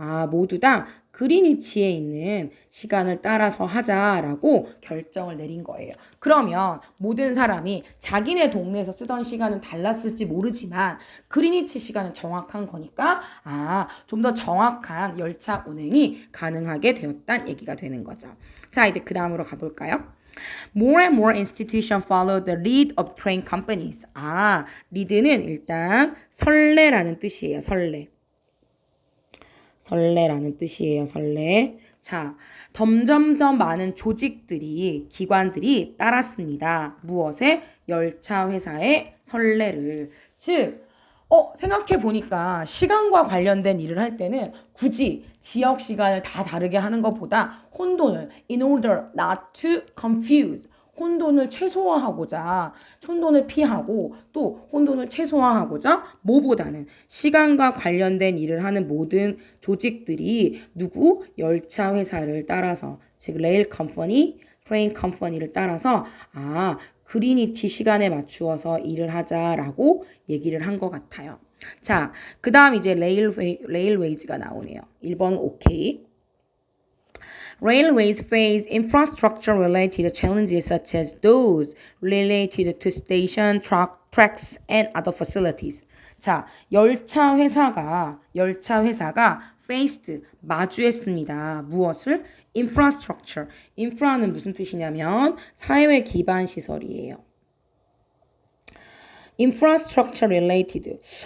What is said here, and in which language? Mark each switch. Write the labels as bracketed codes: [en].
[ko] 모두 다 그리니치에 있는 시간을 따라서 하자라고 결정을 내린 거예요. 그러면 모든 사람이 자기네 동네에서 쓰던 시간은 달랐을지 모르지만 그리니치 시간은 정확한 거니까 좀 더 정확한 열차 운행이 가능하게 되었다는 얘기가 되는 거죠. 자, 이제 그 다음으로 가볼까요? [en] More and more institutions follow the lead of train companies. [ko] lead는 일단 설레라는 뜻이에요. 설레라는 뜻이에요. 설레. 자, 점점 더 많은 조직들이, 기관들이 따랐습니다. 무엇에? 열차 회사의 설레를. 즉, 생각해 보니까 시간과 관련된 일을 할 때는 굳이 지역 시간을 다 다르게 하는 것보다 혼돈을 [en] in order not to confuse [ko] 혼돈을 최소화하고자 혼돈을 피하고 또 혼돈을 최소화하고자 뭐보다는 시간과 관련된 일을 하는 모든 조직들이 누구? 열차 회사를 따라서 즉 레일 컴퍼니, 트레인 컴퍼니를 따라서 그리니치 시간에 맞추어서 일을 하자라고 얘기를 한 것 같아요. 자, 그 다음 이제 레일웨이즈가 나오네요. 1번 오케이. [en] Railways face infrastructure-related challenges such as those related to station, tracks, and other facilities. [ko] 자, 열차 회사가 faced, 마주했습니다. 무엇을? infrastructure. infra는 무슨 뜻이냐면 사회 기반 시설이에요. [en] infrastructure related.